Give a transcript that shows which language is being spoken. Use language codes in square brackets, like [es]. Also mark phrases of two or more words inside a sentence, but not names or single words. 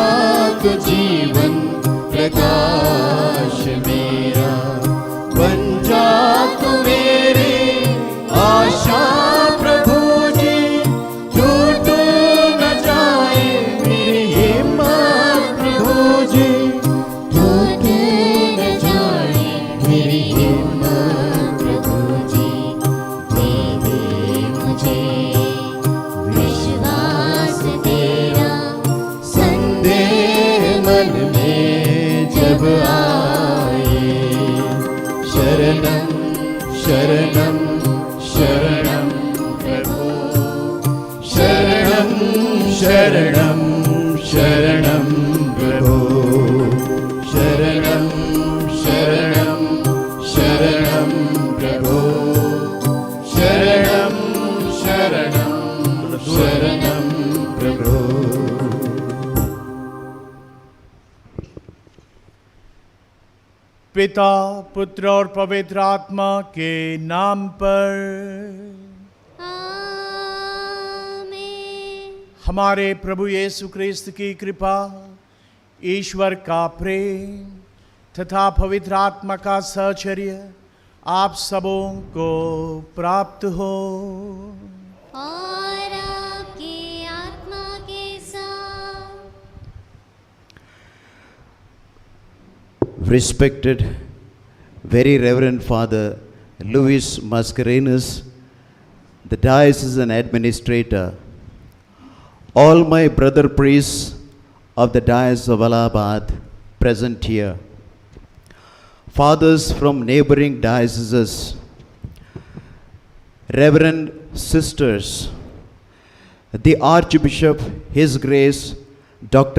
[hi] तू जीवन प्रकाश मेरा बन जा तू मेरी आशा प्रभु जी टूट न जाए मेरी हिम्मत प्रभु जी टूट न जाए मेरी हिम्मत प्रभु जी दे दे मुझे विश्वास तेरा संदेह मन में जब आए शरणं शरणं शरणं प्रभु शरणं शरणं शरणं प्रभु शरणं शरणं शरणं प्रभु शरणं शरणं शरणं प्रभु पिता पुत्र और पवित्र आत्मा के नाम पर आमीन। हमारे प्रभु यीशु क्रिस्त की कृपा, ईश्वर का प्रेम तथा पवित्र आत्मा का सहचर्य आप सबों को प्राप्त हो। और आपकी आत्मा के साथ। [en] Respected very Reverend Father Louis Mascarenhas, the diocesan administrator, all my brother priests of the Diocese of Allahabad present here, fathers from neighboring dioceses, Reverend sisters, the Archbishop, His Grace Dr.